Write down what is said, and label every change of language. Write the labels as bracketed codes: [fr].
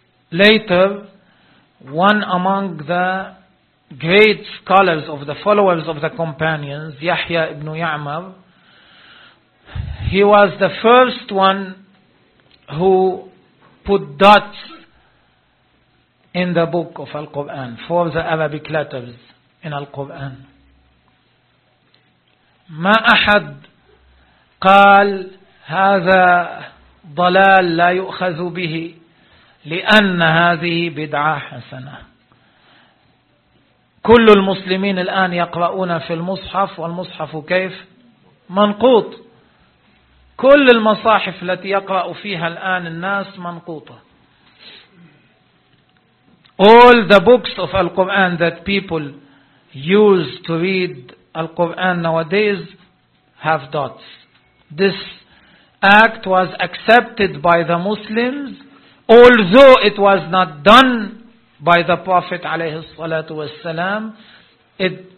[en] Later, one among the great scholars of the followers of the companions, Yahya ibn Ya'mar, he was the first one who put dots in the book of Al-Quran for the Arabic letters in Al-Quran. [ar] ما أحد قال هذا ضلال لا يؤخذ به لأن هذه بدعة حسنة. كل المسلمين الآن يقرؤون في المصحف, والمصحف كيف؟ منقوط. كل المصاحف التي يقرأ فيها الآن الناس منقوطة. [en] All the books of Al-Quran that people use to read Al-Quran nowadays have dots. This act was accepted by the Muslims, although it was not done by the Prophet [ar] عليه الصلاة والسلام.